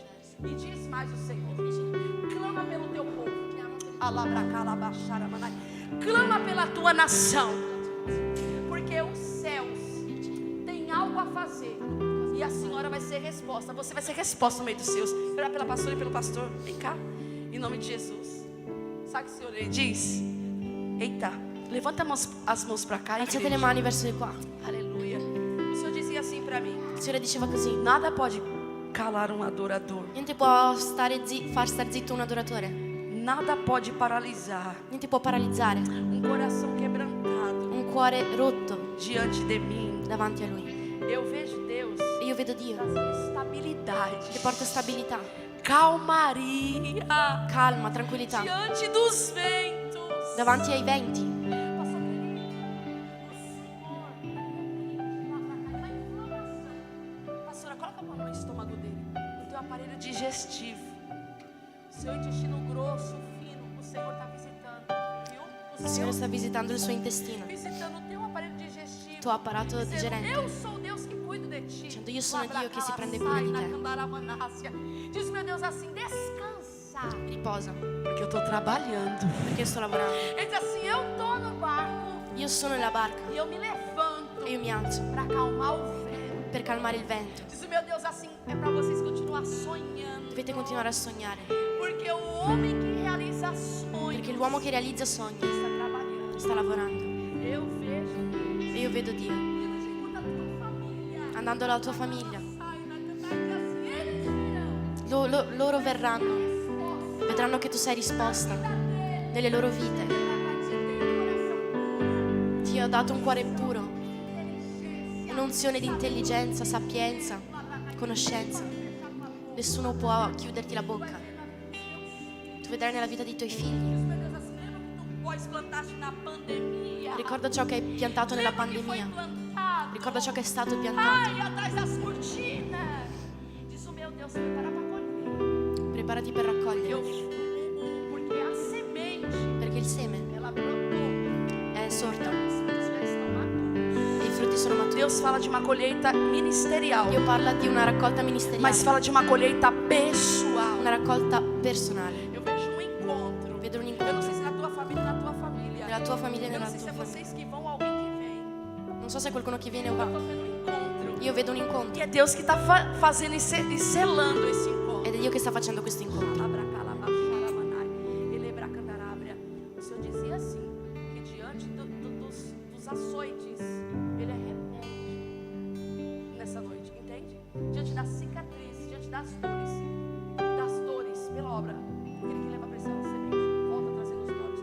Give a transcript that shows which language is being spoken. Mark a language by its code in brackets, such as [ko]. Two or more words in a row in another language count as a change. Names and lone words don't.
[pt] E diz mais o Senhor: clama pelo teu povo, clama pela tua nação, porque os céus têm algo a fazer. E a senhora vai ser resposta. Você vai ser resposta no meio dos seus. Orar pela pastora e pelo pastor. Vem cá, em nome de Jesus. Sabe o que o Senhor ele diz? Eita, levanta as mãos para cá. [it] Alzate le mani verso di qua. [pt] Aleluia. O Senhor dizia assim para mim: [it] Il Signore diceva così: [pt] nada pode calar um adorador. [it] niente può far star zitto un adoratore. [pt] Nada pode paralisar [it] Niente può paralizzare [pt] um coração quebrantado [it] un cuore rotto [pt] diante de mim. [it] davanti a Lui. [pt] Eu vejo Deus [it] E io vedo Dio [pt] trazendo estabilidade, [it] che porta stabilità, [pt] calmaria [it] calma, tranquillità [pt] diante dos ventos. [it] davanti ai venti. [pt] Pastora, coloca a mão no estômago dele, no teu aparelho digestivo, seu intestino grosso, fino. O Senhor está visitando, viu? [it] Il Signore sta visitando il suo intestino, [pt] Visitando o teu aparelho digestivo. [it] il tuo apparato [pt] Dizendo, [it] digerente. [pt] eu sou o Deus que cuido de ti. [it] Dicendo, io sono Dio che si prende cura di te. [pt] Diz meu Deus assim: descansa, [it] Riposa, [pt] porque eu estou trabalhando. [it] perché io sto lavorando. [pt] Ele diz assim: eu estou no barco [it] Io sono nella barca [pt] e eu me levanto [it] e io mi alzo [pt] para acalmar o vento. [it] per calmare il vento. [pt] Diz, meu Deus, assim é para vocês continuar sonhando. [it] Dovete continuare a sognare, [pt] Porque o homem que realiza sonhos [it] perché l'uomo che realizza sogni [pt] está trabalhando. [it] sta lavorando. [pt] Eu vejo [it] E io vedo Dio [pt] Deus junto a tua família. [it] andando alla tua famiglia. [pt] Sai, vai cantar e assim eles virão. [it] Loro verranno, vedranno che tu sei risposta nelle loro vite. Ti ho dato un cuore puro, un'unzione di intelligenza, sapienza, conoscenza. Nessuno può chiuderti la bocca. Tu vedrai nella vita dei tuoi figli. [pt] Meu Deus, assim lembra que tu pós plantaste na pandemia. [it] Ricorda ciò che hai piantato nella [pt] Lembra que foi [it] pandemia. [pt] plantado. [it] Ricorda ciò che è stato piantato. [pt] Ai, atrás das cortinas. Diz o meu Deus, prepara para colher. [it] Preparati per raccogliere, [pt] Porque a semente, [it] perché il seme [pt] ela brotou. [it] è sorto [pt] Os frutos já estão maduros. [it] e i frutti sono maturi. [pt] Deus fala de uma colheita ministerial, [it] Dio parla di una raccolta ministeriale, [pt] mas fala de uma colheita pessoal. [it] una raccolta personale. [pt] Eu vejo um encontro. [it] Vedo un [pt] Eu não [it] incontro [pt] sei se na tua família, na tua família. [it] nella tua famiglia e [pt] Eu não [it] nella [pt] sei se [it] tua [pt] é [it] famiglia. [pt] vocês que vão ou alguém que vem. [it] Non so se è qualcuno che viene o [pt] Eu [it] va. [pt] tô vendo um encontro. [it] Io vedo un [pt] E [it] incontro [pt] é Deus que está fazendo e selando esse encontro. [it] ed è Dio che sta facendo questo incontro. [pt] O Senhor dizia assim, que diante dos açoites, Ele é remédio nessa noite, entende? Diante das cicatrizes, diante das dores pela obra, aquele que leva a pressão da semente, volta trazendo os dores.